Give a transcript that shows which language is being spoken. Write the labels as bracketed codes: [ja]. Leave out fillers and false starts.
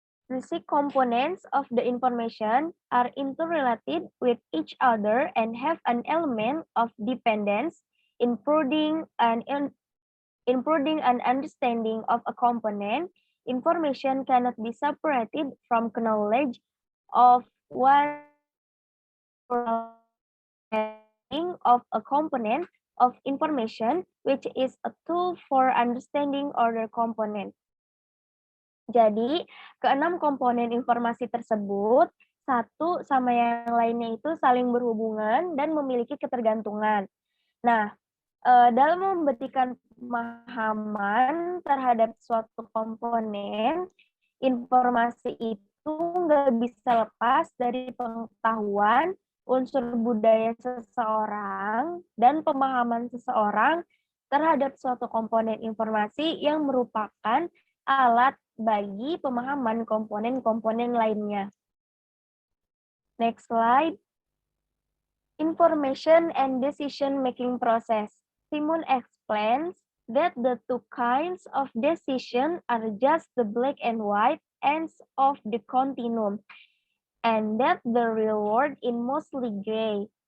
[en] Basic components of the information are interrelated with each other and have an element of dependence, improving an understanding of a component. Information cannot be separated from knowledge of one of a component of information, which is a tool for understanding other component. [id] Jadi, keenam komponen informasi tersebut, satu sama yang lainnya itu saling berhubungan dan memiliki ketergantungan. Nah, dalam memberikan pemahaman terhadap suatu komponen, informasi itu nggak bisa lepas dari pengetahuan, unsur budaya seseorang, dan pemahaman seseorang terhadap suatu komponen informasi yang merupakan alat bagi pemahaman komponen-komponen lainnya. [en] Next slide. Information and decision-making process. Simon explains that the two kinds of decision are just the black and white ends of the continuum, and that the real world is mostly gray.